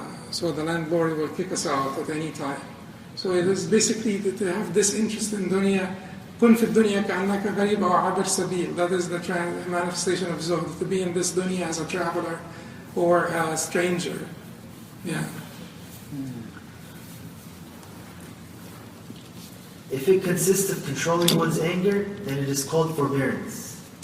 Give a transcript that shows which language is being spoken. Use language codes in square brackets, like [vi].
[en] So the landlord will kick us out at any time. So it is basically to have this interest in dunya. [ar] كن في الدنيا كأنك غريب أو عابر سبيل. [en] That is the manifestation of zuhd, to be in this dunya as a traveler or a stranger. Yeah. If it consists of controlling one's anger, then it is called forbearance.